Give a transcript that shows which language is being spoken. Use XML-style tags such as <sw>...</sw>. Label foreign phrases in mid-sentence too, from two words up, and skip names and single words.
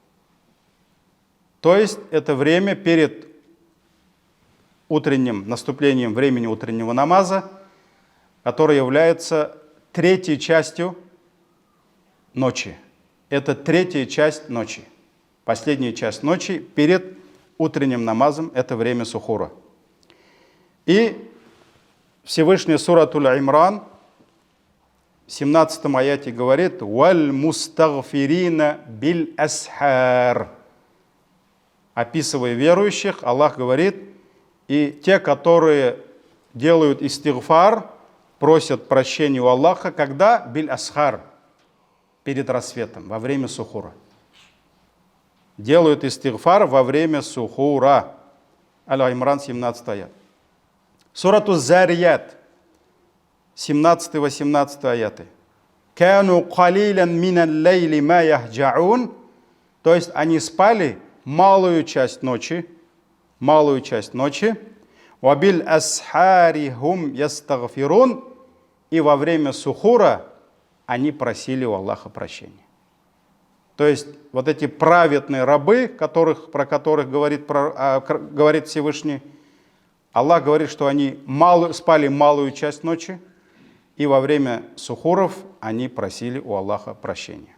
<ru>То есть это время перед утренним наступлением времени утреннего намаза, которое является третьей частью ночи. Это третья часть ночи. Последняя часть ночи перед утренним намазом – это время сухура. И Всевышний сура Аль-Имран в 17 аяте говорит</ru> <ar>«والمستغفرين بالأسحار».</ar> <ru>Описывая верующих, Аллах говорит, и те, которые делают истигфар, просят прощения у Аллаха, когда</ru> <ar>بالأسحار,</ar> <ru>перед рассветом, во время сухура. Делают истигфар во время сухура. Аль-Имран, 17 аят. Сурату Зарият, 17-18 аяты.</ru> <ar>«كانوا قليلا من الليل ما يهجعون».</ar> <ru>То есть они спали малую часть ночи.</ru> <ar>«وبالأسحار هم يستغفرون».</ar> <ru>И во время сухура они просили у Аллаха прощения. То есть вот эти праведные рабы, про которых говорит Всевышний, Аллах говорит, что они спали малую часть ночи, и во время сухуров они просили у Аллаха прощения.</ru>